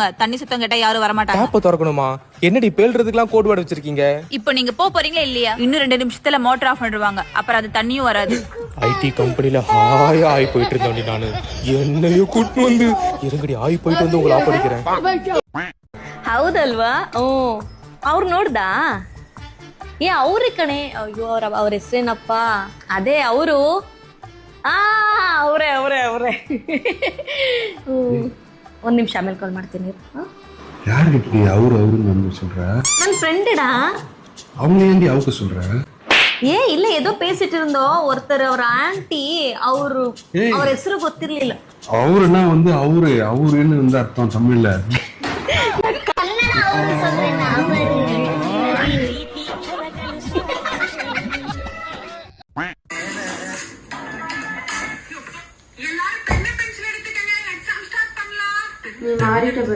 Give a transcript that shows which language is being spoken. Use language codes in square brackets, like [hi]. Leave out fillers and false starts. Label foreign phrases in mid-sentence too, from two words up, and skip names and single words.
[ta] தண்ணி சுத்தம் கேட்டா யாரும் வர மாட்டாங்க. தாப்ப திறக்கணுமா? என்னடி பேல்றதுக்குலாம் கோட் வேர்டு வச்சிருக்கீங்க? இப்போ நீங்க போறீங்களா இல்லையா? இன்னும் 2 நிமிஷத்துல மோட்டர் ஆஃப் பண்ணிடுவாங்க. அப்புறம் அது தண்ணியும் வராது. ஐடி கம்பெனில ஹாயா ஆயி போயிட்டு இருந்தோண்டி நானு. என்னையோ கூட்டு வந்து இருங்கடி ஆயி போயிட்டு வந்து உங்களை ஆப்படிக்கிறேன். [kn] ಹೌದಲ್ವಾ? ಅವ್ರು ನೋಡ್ದ? ಅವ್ರ ಕಣೆ. ಅಯ್ಯೋ ಅವ್ರ ಹೆಸರೇನಪ್ಪ? ಅದೇ ಅವರು. ಅವರೇ ಅವರೇ ಅವರೇ. ಒಂದ್ ನಿಮಿಷ ಆಮೇಲೆ ಕಾಲ್ ಮಾಡ್ತೀನಿ. [ta] யாருக்கு நீ அவரு அவருன்னு வந்து சொல்ற? [kn] ನನ್ನ ಫ್ರೆಂಡடா. [ta] அவங்க ஏன்டி அவங்க சொல்ற? ಇಲ್ಲ ஏதೋ பேசிட்டு இருந்தோம். ஒருத்தர் அவர் ஆன்ட்டி [kn] ಅವರು ಅವ್ರ ಹೆಸರು ಗೊತ್ತಿರ್ಲಿಲ್ಲ. [ta] அவருன்னா வந்து அவருன்னு வந்து அர்த்தம் தமிழ்ல. நீ மாறிட்ட பாரு.